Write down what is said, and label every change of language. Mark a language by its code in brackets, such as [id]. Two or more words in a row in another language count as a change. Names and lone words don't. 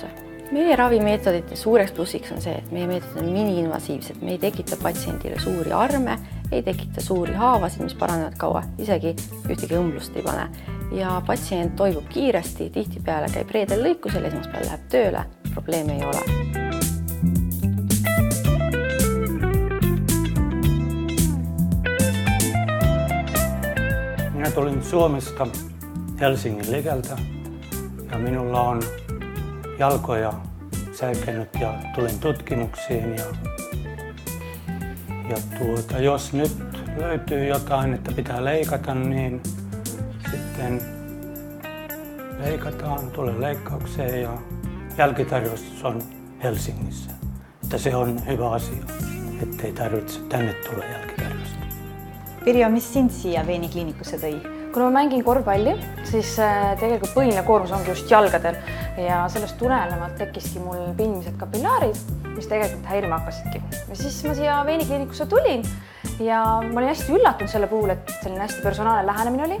[et] Meie ravimeetodite suureks plussiks on see, et meie meetodid on mini-invasiivsed. Me ei tekita patsiendile suuri arme, ei tekita suuri haavasid, mis paranevad kaua, isegi ühtegi õmblust ei pane. Ja patsient toibub kiiresti, tihtipeale käib reedel lõikusel, esmaspäeval läheb tööle, probleeme ei ole. [fi] Minä tulin Suomesta Helsingin likeltä ja minulla on jalkoja särkenyt ja tulin tutkimuksiin. Jos nyt löytyy jotain, että pitää leikata, niin sitten leikataan, tulee leikkaukseen ja jälkitarkastus on Helsingissä. Että se on hyvä asia, ettei tarvitse tänne tulla jälkitarkastus. [et] Pirjo, mis sind siia Veenikliinikusse tõi? Kui ma mängin korvpalli, siis tegelikult põhiline koormus ongi just jalgadel ja sellest tulenevalt tekkiski mul pinnised kapillaarid, mis tegelikult häirima hakkasidki. Ja siis ma siia Veenikliinikusse tulin ja ma olin hästi üllatunud selle puhul, et selline hästi personaalne lähenemine oli.